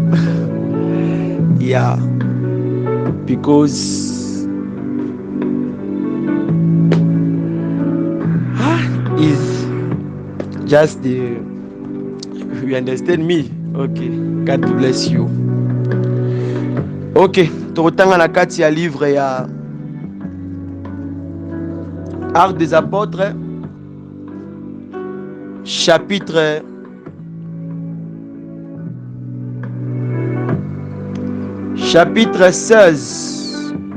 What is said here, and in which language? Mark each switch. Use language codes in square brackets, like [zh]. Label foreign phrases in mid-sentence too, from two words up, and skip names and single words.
[en] Yeah, because is just the, you understand me? Okay, God bless you. [ln] Okay, tokotanga na kati ya livre ya Actes des Apôtres, chapitre 16.